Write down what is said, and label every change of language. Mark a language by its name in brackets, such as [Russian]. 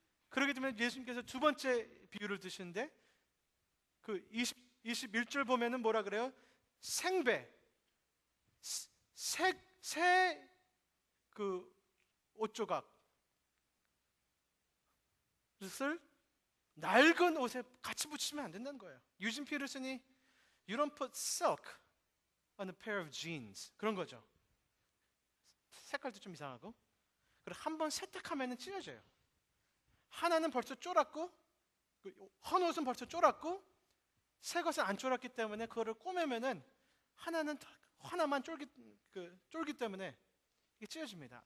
[Korean] 그렇기 때문에 예수님께서 두 번째 비유를 드시는데 그 21절 보면은 뭐라 그래요? 생배, 새 그 옷조각 을 낡은 옷에 같이 붙이면 안 된다는 거예요. [English] 유진 피터슨이 You don't put silk on a pair of jeans [Korean] 그런 거죠. 색깔도 좀 이상하고 그리고 한번 세탁하면 찢어져요. 하나는 벌써 쫄았고 헌 옷은 벌써 쫄았고 새 것은 안 쫄았기 때문에 그거를 꼬매면은 하나만 쫄기 때문에 이게 찢어집니다.